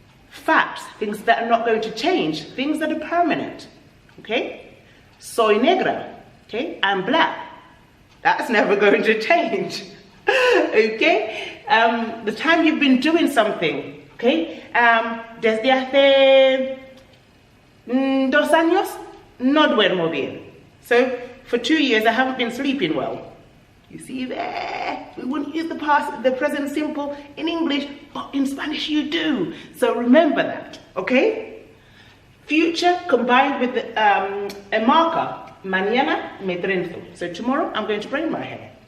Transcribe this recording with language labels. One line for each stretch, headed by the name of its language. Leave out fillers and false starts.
English: Facts, things that are not going to change, things that are permanent, okay?
Spanish: Soy negra,
English: okay? I'm black. That's never going to change, okay? The time you've been doing something, okay?
Spanish: Desde hace 2 años no duermo bien.
English: So for 2 years I haven't been sleeping well. You see there? We wouldn't use the present simple in English, but in Spanish you do. So remember that, okay? Future combined with a marker.
Spanish: Mañana me trenzo.
English: So tomorrow I'm going to braid my hair.